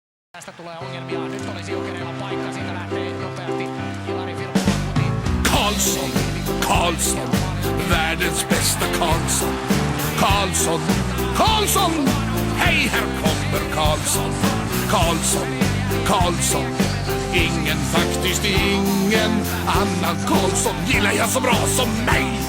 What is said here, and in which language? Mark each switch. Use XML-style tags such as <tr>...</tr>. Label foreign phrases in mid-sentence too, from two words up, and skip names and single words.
<fi>Tästä tulee ongelmia. Nyt olisi Jokereilla paikka. Siitä lähtee nopeasti Ilari Firmo.</fi> <sv>Karlsson, världens bästa Karlsson. Karlsson, hej här kommer Karlsson. Faktiskt ingen annan Karlsson gillar jag så bra som mig.</sv>